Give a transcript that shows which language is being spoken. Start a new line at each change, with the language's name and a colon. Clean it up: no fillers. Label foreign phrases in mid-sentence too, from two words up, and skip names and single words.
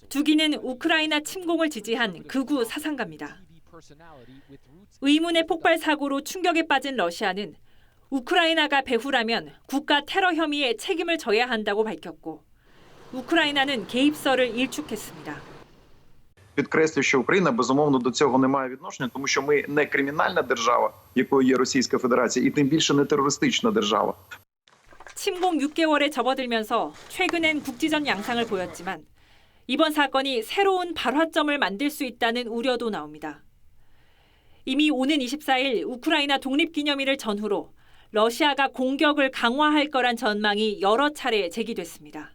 Korean: 두기는 우크라이나 침공을 지지한 극우 사상가입니다. 의문의 폭발 사고로 충격에 빠진 러시아는 우크라이나가 배후라면 국가 테러 혐의에 책임을 져야 한다고 밝혔고 우크라이나는 개입설을 일축했습니다.
Ukrainian: Підкреслю, що Україна, безумовно, до цього не має відношення, тому що ми не кримінальна держава, якою є Російська Федерація, і тим більше не терористична держава.
Korean: 침공 6개월에 접어들면서 최근엔 국지전 양상을 보였지만 이번 사건이 새로운 발화점을 만들 수 있다는 우려도 나옵니다. 이미 오는 24일 우크라이나 독립기념일을 전후로 러시아가 공격을 강화할 거란 전망이 여러 차례 제기됐습니다.